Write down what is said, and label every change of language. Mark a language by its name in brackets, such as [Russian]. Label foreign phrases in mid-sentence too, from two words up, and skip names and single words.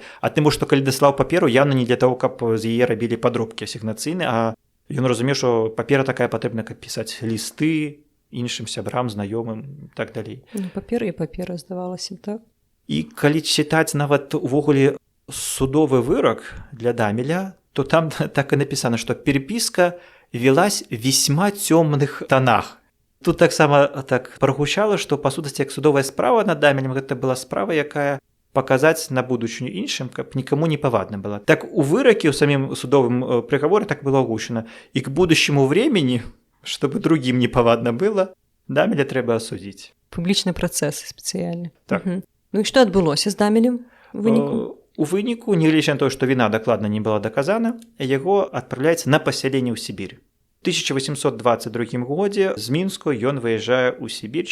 [Belarusian] А тым, што калі даслаў паперу, явно не для таго, каб з яе рабілі падробкі асігнацыйныя, а ён разумеў, што папера такая патрэбна, каб пісаць лісты іншым сябрам, знаёмым і так далей. Папера і папера, здавалася, так? І калі чытаць нават увогуле судовы вырак для Дамеля, то там так і напісана, што [Russian] перепіска велась в весьма цёмных тонах. [Belarusian] Тут таксама так прагучала, што па сутнасці як судовая справа над Дамелем, гэта была справа, якая паказаць на будучыню іншым, каб нікому не павадна было. Так у выраке ў самім судовым прыгаворы так было агучана: і [Russian] к будущему времени, чтобы другим не павадна было, [Belarusian] Дамеля трэба асудзіць. Публічны працэс спецыяльны. Так. Ну і што адбылося з Дамелем у выніку? У выніку, нягледзячы на тое, што віна дакладна не была даказана, яго адпраўляецца на пасяленне ў Сібір. У 1822 годзе з Мінску ён выязджае ў Сібір.